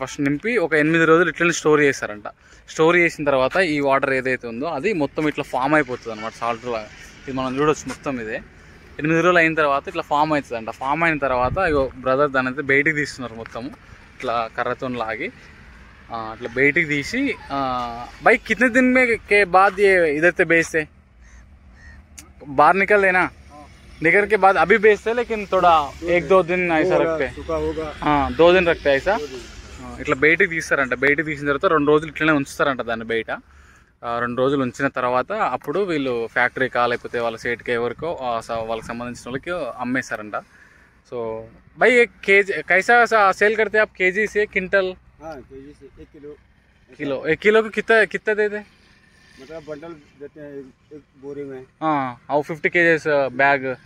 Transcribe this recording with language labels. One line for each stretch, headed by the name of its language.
Telugu: First నింపి ఒక 8 రోజులు ఇట్లనే స్టోర్ చేస్తారంట. స్టోర్ చేసిన తర్వాత ఈ వాటర్ ఏదైతే ఉందో అది మొత్తం ఇట్లా ఫామ్ అయిపోతుంది అనమాట, సాల్ట్ లాగా. ఇది మనం చూడవచ్చు మొత్తం ఇదే. 8 రోజులు అయిన తర్వాత ఇట్లా ఫామ్ అవుతుందంట. ఫామ్ అయిన తర్వాత ఇగో బ్రదర్ దాని అయితే బయటికి తీస్తున్నారు మొత్తము, ఇట్లా కర్రతో లాగి అట్లా బయటికి తీసి.
Hindi: भाई कितने दिन में के बाद ये इधर से बेचते? बाहर निकल देना. निकल के बाद अभी बेचते, लेकिन थोड़ा 1-2 दिन ऐसा रखते. हाँ, 2 दिन रखते ऐसा.
Telugu: ఇట్లా బయటికి తీస్తారంట. బయటికి తీసిన తర్వాత 2 రోజులు ఇట్లనే ఉంచుతారంట దాన్ని బయట. 2 రోజులు ఉంచిన తర్వాత అప్పుడు వీళ్ళు ఫ్యాక్టరీకా లేకపోతే వాళ్ళ సేట్కి ఎవరికో వాళ్ళకి సంబంధించిన వాళ్ళకి అమ్మేస్తారంట. సో
Hindi: भाई एक केजी कैसा सेल करते हैं आप? केजी से क्विंटल? हाँ, केजी से 1 किलो. 1 किलो को कितना देते? मतलब बंडल देते हैं एक बोरी में. हाँ, और 50 kgs बैग.